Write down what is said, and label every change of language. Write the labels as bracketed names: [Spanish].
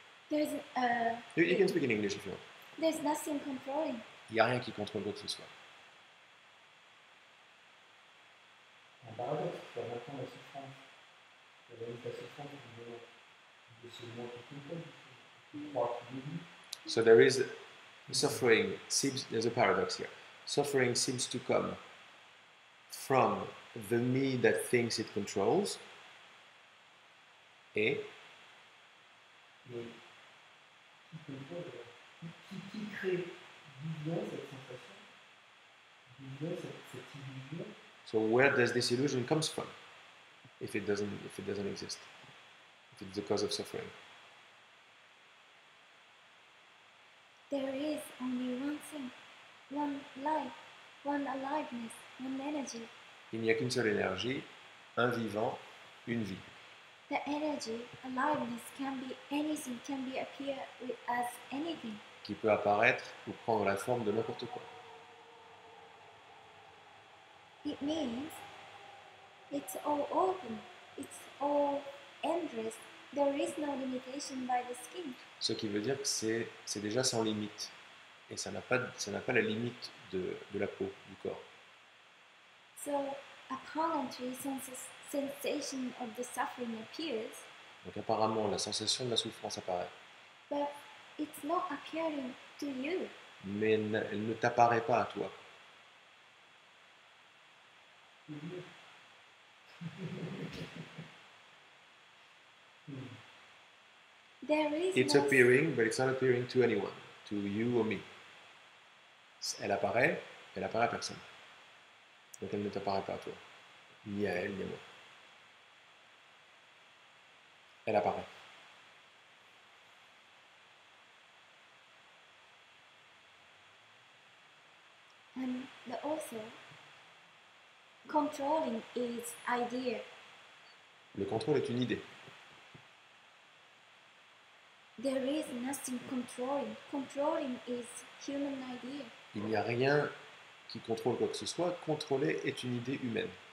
[English] You can speak in English if you want. There's nothing controlling. [French] Il n'y a rien qui contrôle quoi que ce soit. Un paradoxe, tu vas maintenant la souffrance. Tu vas la souffrance de ce moi qui contrôle. Tu crois qu'il est lui. [English] So there is Suffering seems, there's a paradox here. Suffering seems to come from the me that thinks it controls, et [French] Mais qui contrôle, qui crée d'où vient cette sensation, d'où vient cette illusion, [English] so where does this illusion comes from if it doesn't exist, if it's the cause of suffering? There is only one thing, one life, one aliveness, one energy. [French] Il n'y a qu'une seule énergie, un vivant, une vie. [English] The energy, aliveness can be anything, can be appear as anything. [French] Qui peut apparaître ou prendre la forme de n'importe quoi. [English] It means it's all open, it's all endless. There is no limitation by the skin. [French] Ce qui veut dire que c'est déjà sans limite. Et ça n'a pas la limite de la peau, du corps. [English] So apparently sensation of the suffering appears, [French] Donc apparemment, la sensation de la souffrance apparaît. [English] but it's not appearing to you. [French] Mais elle ne t'apparaît pas à toi. [English] There is It's no appearing, but it's not appearing to anyone, to you or me. [French] Elle apparaît à personne. Donc elle ne t'apparaît pas à toi. Ni à elle, ni à moi. Elle apparaît. [English] and also controlling is idea. [French] Le contrôle est une idée. [English] There is nothing controlling. Controlling is human idea. [French] Il n'y a rien qui contrôle quoi que ce soit. Contrôler est une idée humaine.